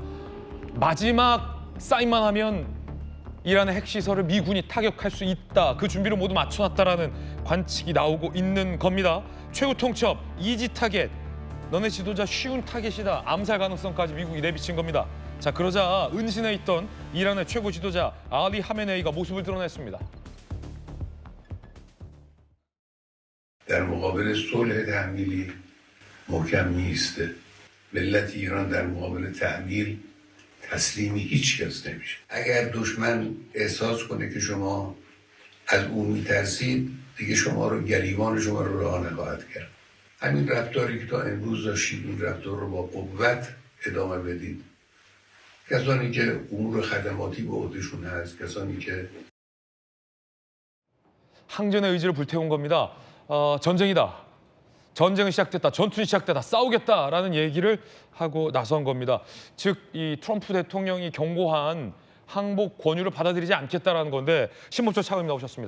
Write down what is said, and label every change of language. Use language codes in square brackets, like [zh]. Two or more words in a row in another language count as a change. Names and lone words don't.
[ko] 마지막 사인만 하면 이란의 핵시설을 미군이 타격할 수 있다. 그 준비를 모두 맞춰놨다라는 관측이 나오고 있는 겁니다. 최고 통첩, [en] easy target, [ko] 너네 지도자 쉬운 타겟이다. 암살 가능성까지 미국이 내비친 겁니다. 자, 그러자 은신해 있던 이란의 최고 지도자 알리 하메네이가 모습을 드러냈습니다. [fa] در مقابل صلح تحمیلی محکم میسته. ملت ایران در مقابل تحمیل تسلیمی هیچ کس نمیشه. اگر دشمن احساس کنه که شما از اون میترسید دیگه شما رو گریبان شما رو رها نخواهد کرد. همین رفتاری که تا امروز داشتید این رفتار رو با قوت ادامه بدید. کسانی که امور خدماتی به عهدهشون هست، کسانی که [ko] 항전의 의지를 불태운 겁니다. 전쟁이다. 전쟁은 시작됐다. 전투는 시작됐다. 싸우겠다라는 얘기를 하고 나선 겁니다. 즉, 이 트럼프 대통령이 경고한 항복 권유를 받아들이지 않겠다라는 건데 신법조 차관님 나오셨습니다.